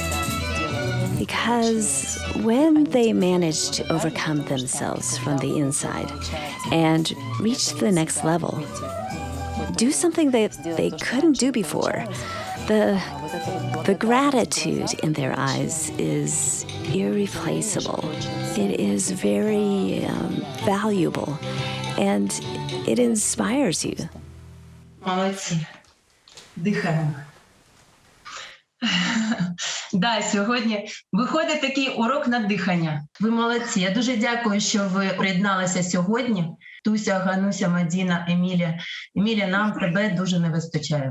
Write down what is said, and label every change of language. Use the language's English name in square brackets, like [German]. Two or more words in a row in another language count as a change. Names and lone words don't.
[English] Because when they manage to overcome themselves from the inside and reach the next level, do something that they couldn't do before, the gratitude in their eyes is irreplaceable. It is very valuable, and it inspires you. [Ukrainian] Молодці. Дихаємо. Да, сьогодні виходить такий урок на дихання. Ви молодці. Я дуже дякую, що ви приєдналися сьогодні. Туся, Гануся, Мадіна, Емілія. Емілія, нам тебе дуже не вистачає.